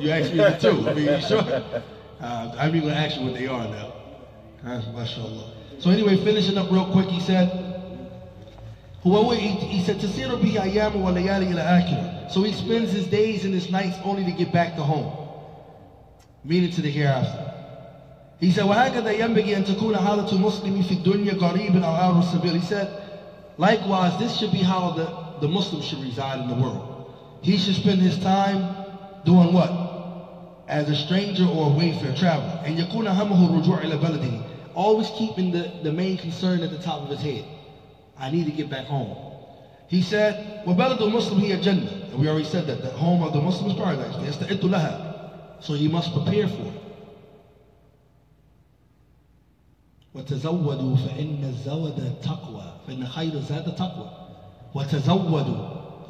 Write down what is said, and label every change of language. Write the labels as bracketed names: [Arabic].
[English] You asked me the two. I mean, you sure? I'm even going to ask you what they are now. MashaAllah. So anyway, finishing up real quick, he said, [Arabic] تَسِيرُ بِهِ أَيَّامُ وَلَيَالِ إِلَى آخِرَةٍ. [English] So he spends his days and his nights only to get back to home, meaning to the hereafter. He said, [Arabic] وَهَكَذَا يَنْبَغِي أَن تَكُونَ حَالَةُ مُسْلِمِ فِي الدُّنْيَا قَرِيبًا أَوْ عَابِرِ السَّبِيلِ. [English] He said, likewise, this should be how the Muslim should reside in the world. He should spend his time doing what? As a stranger or a wayfarer, traveler. And [Arabic] يَكُونَ هَمَهُ الرُّجُوعِ إِلَى بَلَدِهِ. [English] Always keeping the main concern at the top of his head. I need to get back home. He said, [Arabic] وَبَلَدُ الْمُسْلِمِ هِيَ الْجَنَّةِ. [English] And we already said that. The home of the Muslim is paradise. [Arabic] يَسْتَعِدُّ لَهَا. [English] So he must prepare for it. [Arabic] وتزودوا فإن الزود تقوى فإن خير الزاد تقوى وتزودوا.